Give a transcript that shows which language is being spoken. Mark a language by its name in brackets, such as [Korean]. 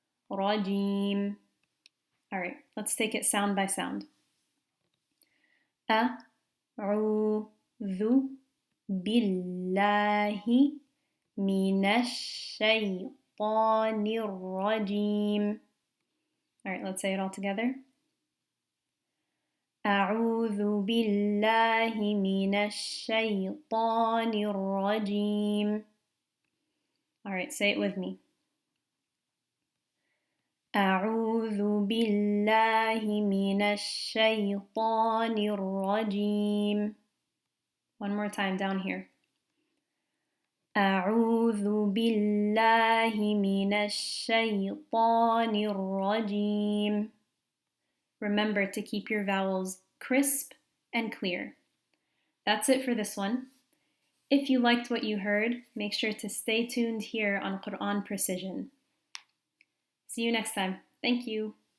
[English] Rajim. Alright, let's take it sound by sound. [Arabic] أعوذ بالله من الشيطان الرجيم. [English] All right, let's say it all together. [Arabic] أعوذ بالله من الشيطان الرجيم. [English] All right, say it with me. [Arabic] أعوذ بالله من الشيطان الرجيم. [English] One more time down here. [Arabic] أعوذ بالله من الشيطان الرجيم. [English] Remember to keep your vowels crisp and clear. That's it for this one. If you liked what you heard, make sure to stay tuned here on Quran Precision. See you next time. Thank you.